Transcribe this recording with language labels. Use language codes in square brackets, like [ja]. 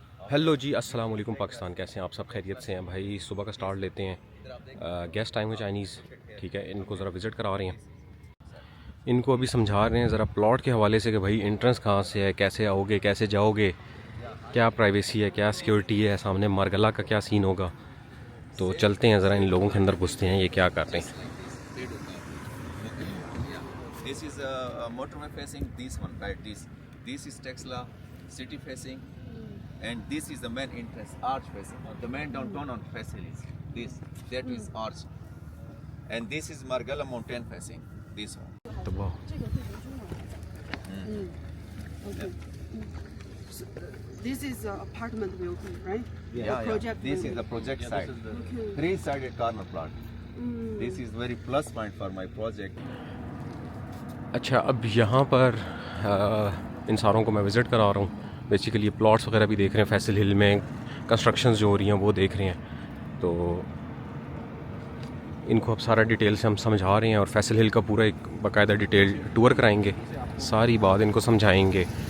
[ur] Hello جی، السلام علیکم پاکستان، کیسے ہیں آپ؟ سب خیریت سے ہیں بھائی؟ صبح کا سٹارٹ لیتے ہیں، گیسٹ ٹائم ہے چائنیز، ٹھیک ہے، ان کو ذرا وزٹ کرا رہے ہیں، ان کو ابھی سمجھا رہے ہیں ذرا پلاٹ کے حوالے سے کہ بھائی انٹرنس کہاں سے ہے، کیسے آؤ گے، کیسے جاؤ گے، کیا پرائیویسی ہے، کیا سیکیورٹی ہے، سامنے مارگلا کا کیا سین ہوگا. تو چلتے ہیں ذرا ان لوگوں کے اندر گھستے ہیں، یہ کیا کر رہے ہیں. [en] This is a motorway facing this one, right? This is Texla city facing, and this is the main entrance arch facing. The main downtown on facing is this. That is arch, and this is Margala mountain facing. This one. [ur] تو وہ [en] Okay. So, this is apartment building, right? Yeah. Project This building. is the project side. Okay. Three-sided corner plot. This is very plus point for my project. [ur] اچھا، اب یہاں پر ان ساروں کو میں visit کرا رہا ہوں. بیسیکلی یہ پلاٹس وغیرہ بھی دیکھ رہے ہیں، فیصل ہل میں کنسٹرکشنز جو ہو رہی ہیں وہ دیکھ رہے ہیں. تو ان کو اب سارا ڈیٹیل سے ہم سمجھا رہے ہیں، اور فیصل ہل کا پورا ایک باقاعدہ ڈیٹیل ٹور کرائیں گے، ساری بات ان کو سمجھائیں گے.